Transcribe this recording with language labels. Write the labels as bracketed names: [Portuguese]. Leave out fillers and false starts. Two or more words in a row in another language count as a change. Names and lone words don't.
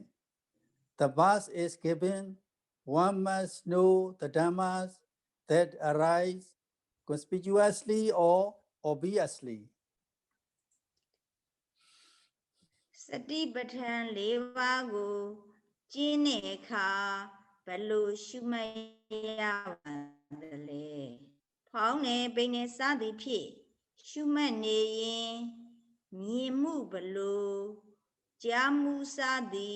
[English] The verse is given, one must know the dhammas that arise conspicuously or obviously. [Burmese] စတိပဋ္ဌာန်၄ပါးကိုကျင့်တဲ့အခါဘယ်လိုရှုမှတ်ရပါသလဲဖောင်းနေပိန်နေ စသည်ဖြင့်ရှုမှတ်နေရင်မြင်မှုဘယ်လိုကြားမှုစသည်